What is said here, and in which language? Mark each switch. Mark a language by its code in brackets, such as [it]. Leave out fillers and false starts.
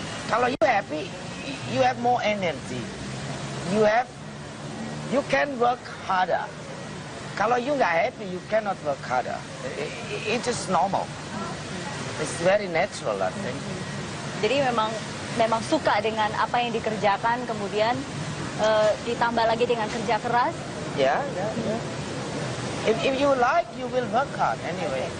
[en] Kalau you happy, you have more energy. You can work harder. Kalau you nggak happy, you cannot work harder. It's just normal. It's very natural, I think. [id] Jadi memang suka dengan apa yang dikerjakan, kemudian ditambah lagi dengan kerja keras. Ya. [en] If you like, you will work hard anyway.